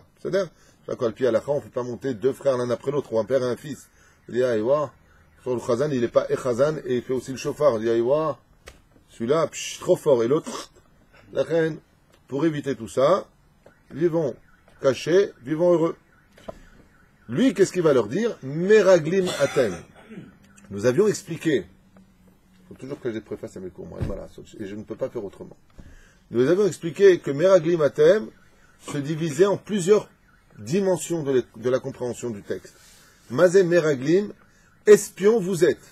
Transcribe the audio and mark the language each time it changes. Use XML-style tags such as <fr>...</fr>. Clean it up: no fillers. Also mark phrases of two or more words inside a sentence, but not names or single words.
<fr>C'est-à-dire, le pied à la fin, on ne fait pas monter 2 frères l'un après l'autre, ou un père et un fils. Il dit, aïwa, sur le chazan, il n'est pas echazan, et il fait aussi le chauffard. Il dit, aïwa, celui-là, trop fort, et l'autre, la reine. Pour éviter tout ça, vivons cachés, vivons heureux. Lui, qu'est-ce qu'il va leur dire?</fr> <he>מרגלים אתם.</he> <fr>Nous avions expliqué, il faut toujours que j'ai préface à mes cours, moi, et je ne peux pas faire autrement. Nous avons expliqué que</fr> <he>מרגלים אתם</he> <fr>se divisait en plusieurs dimensions de la compréhension du texte.</fr> <he>מה זה מרגלים,</he> <fr>espions vous êtes.</fr>